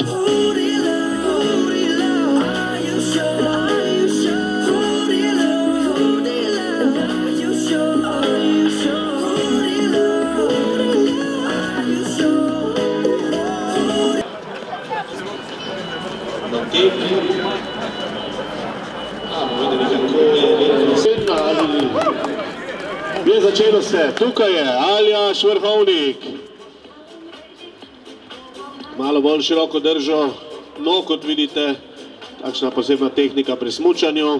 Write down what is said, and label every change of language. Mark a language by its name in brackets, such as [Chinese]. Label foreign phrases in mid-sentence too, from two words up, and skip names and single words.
[English] Who do you love? Who do you love? Are you sure? Are you sure? Who do you love? Who do you love? Are you sure? Are you sure? Who do you love? Who do you love? Are you sure? [Slovenian] Je začelo se, tukaj je Aljaž Vrhovnik. Malo bolj široko držo, no, kot vidite, takšna posebna tehnika pri smučanju.